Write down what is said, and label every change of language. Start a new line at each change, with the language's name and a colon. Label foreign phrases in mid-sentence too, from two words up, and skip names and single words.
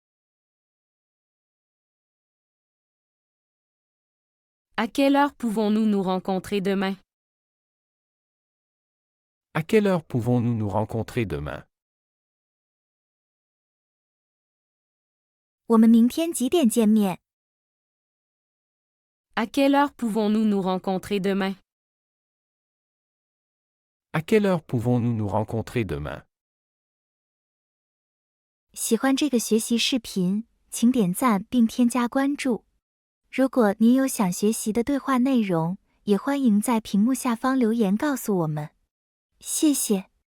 French: À quelle heure pouvons-nous nous rencontrer demain? À quelle heure pouvons-nous nous rencontrer demain?
Chinese: 我们明天几点见面？
French: À quelle heure pouvons-nous nous rencontrer demain? À quelle heure pouvons-nous nous rencontrer demain?
Chinese: 喜欢这个学习视频，请点赞并添加关注。如果您有想学习的对话内容，也欢迎在屏幕下方留言告诉我们。谢谢。